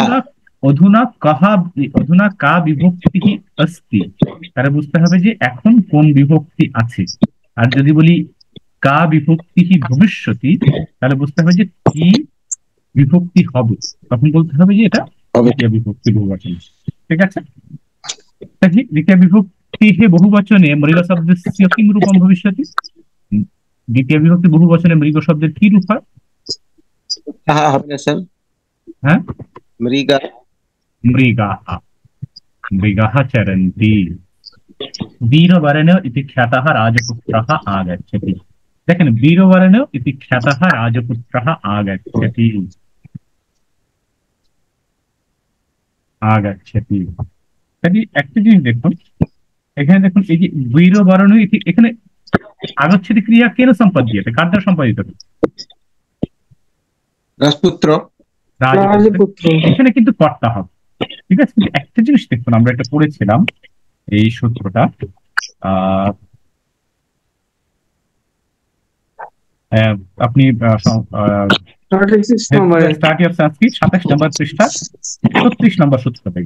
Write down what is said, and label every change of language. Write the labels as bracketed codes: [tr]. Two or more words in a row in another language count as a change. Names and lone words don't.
[sa] অধুনা অধুনা কা বিভক্তি अस्ति, [bn] তাহলে বুঝতে হবে যে এখন কোন বিভক্তি আছে। আর যদি বলি [sa] কা বিভক্তি ভবিষ্যতি, [bn] তাহলে বুঝতে হবে যে কি বিভক্তি হবে, তখন বলতে হবে যে এটা দ্বিতীয় বিভক্তি বহুবচন। ঠিক আছে, [sa] तर्हि द्वितीय विभक्ति बहुवचने मृग शब्दस्य किं रूपं भविष्यति? द्वितीय विभक्ति बहुवचने मृग [bn] শব্দের কি রূপ হয়? হবে না স্যার? হ্যাঁ, মৃগা। [sa] মৃগাः, মৃগাः चरन्ति। वीरवर्णो इति ख्यातः राजपुत्रः आगच्छति। দেখেন, वीरवर्णो इति ख्यातः राजपुत्रः आगच्छति, आगच्छति। [bn] তাহলে একটা জিনিস দেখুন, এখানে দেখুন এই যে [sa] वीरवर्णो इति, [bn] এখানে আগচ্ছেদি ক্রিয়া কেন সম্পাদ্যতে, কার দ্বারা সম্পাদিত হবে? রাজপুত্র। রাজপুত্র। এখানে কিন্তু কর্তা হবে। ঠিক আছে, কিন্তু একটা জিনিস দেখুন, আমরা এটা পড়েছিলাম এই সূত্রটা, আপনি স্টাডি অফ সংস্কৃত 27 নম্বর পৃষ্ঠা 36 নম্বর সূত্র থেকে,